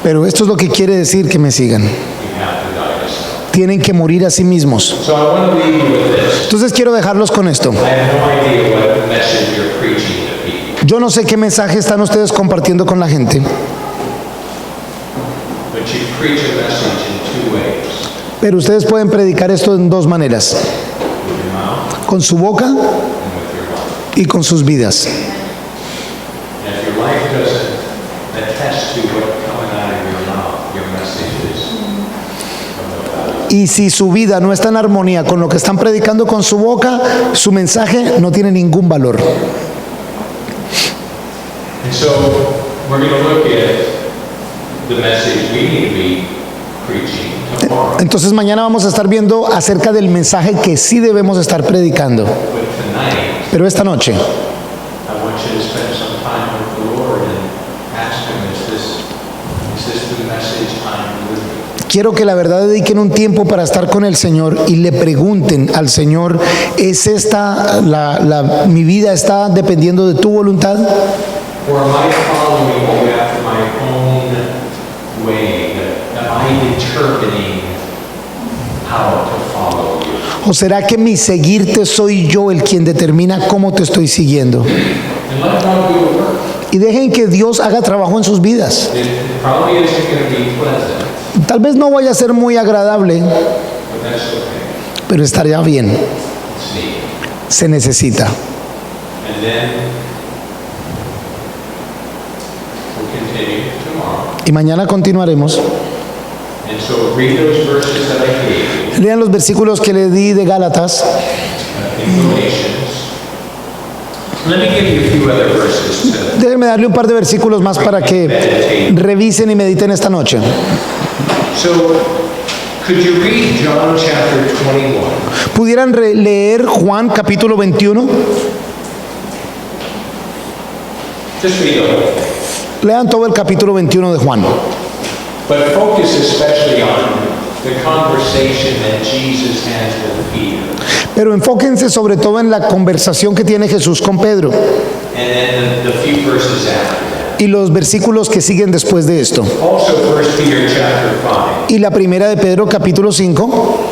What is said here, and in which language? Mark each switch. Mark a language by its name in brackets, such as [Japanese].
[Spanish] Pero esto es lo que quiere decir que me sigan. [English] You have to die to self. [Spanish] Tienen que morir a sí mismos. [English] So I want to leave you with this. [Spanish] Entonces quiero dejarlos con esto. [English] I have no idea what message you're preaching to people, [Spanish] Yo no sé qué mensaje están ustedes compartiendo con la gente, [English] but you preach a message in two ways. [Spanish] pero ustedes pueden predicar esto en 2 maneras, [English] With your mouth [Spanish] con su boca [English] and with your life. [Spanish] y con sus vidas. [English] And if your life doesn't attest to what coming out of your mouth, your message is of no value. [Spanish] Y si su vida no está en armonía con lo que están predicando con su boca, su mensaje no tiene ningún valor. [English] And so we're going to look at the message we need to be preaching tomorrow. [Spanish] Entonces mañana vamos a estar viendo acerca del mensaje que sí debemos estar predicando. [English] But tonight, [Spanish] Pero esta noche [English] I want you to spend some time with the Lord and ask Him, is this the message I'm living? [Spanish] quiero que la verdad dediquen un tiempo para estar con el Señor y le pregunten al Señor, ¿es esta, mi vida está dependiendo de tu voluntad? [English] Or am I following you after my own way? Am I determining how to follow you? [Spanish] ¿O será que mi seguirte soy yo el quien determina cómo te estoy siguiendo? [English] And let God do the work. [Spanish] Y dejen que Dios haga trabajo en sus vidas. [English] It probably isn't going to be pleasant, [Spanish] Tal vez no vaya a ser muy agradable, [English] but that's okay. [Spanish] pero estaría bien. [English] It's needed. [Spanish] Se necesita. [English] And then we'll continue tomorrow. [Spanish] Y mañana continuaremos. [English] And so read those verses that I gave you, [Spanish] Lean los versículos que le di de Gálatas. [English] in Galatians. Let me give you a few other verses to [Spanish] Déjenme darle un par de versículos más para que revisen y mediten esta noche. [English] So, could you read John chapter 21? [Spanish] ¿Pudieran leer Juan capítulo 21? [English] Just read the whole thing. [Spanish] Lean todo el capítulo 21 de Juan. [English] But focus especially on the conversation that Jesus has with Peter. [Spanish] Pero enfóquense sobre todo en la conversación que tiene Jesús con Pedro [English] And then the few verses after that. [Spanish] y los versículos que siguen después de esto. [English] Also 1 Peter chapter 5, [Spanish] Y la primera de Pedro capítulo 5,